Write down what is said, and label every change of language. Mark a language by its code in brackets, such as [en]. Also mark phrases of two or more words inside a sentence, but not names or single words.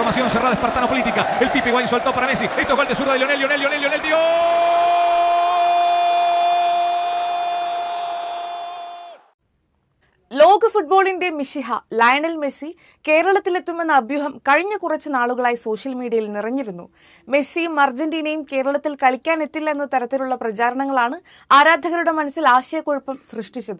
[es] cerrada espartano política. El Pipe Higuaín soltó para Messi. Esto es gol de zurda de Lionel, dio. [ml] ലോക ഫുട്ബോളിന്റെ മിശിഹ ലയണൽ മെസ്സി കേരളത്തിലെത്തുമെന്ന അഭ്യൂഹം കഴിഞ്ഞ കുറച്ച് നാളുകളായി സോഷ്യൽ മീഡിയയിൽ നിറഞ്ഞിരുന്നു. മെസ്സിയും അർജന്റീനയും കേരളത്തിൽ കളിക്കാനെത്തില്ല എന്ന തരത്തിലുള്ള പ്രചാരണങ്ങളാണ് ആരാധകരുടെ മനസ്സിൽ ആശയക്കുഴപ്പം സൃഷ്ടിച്ചത്.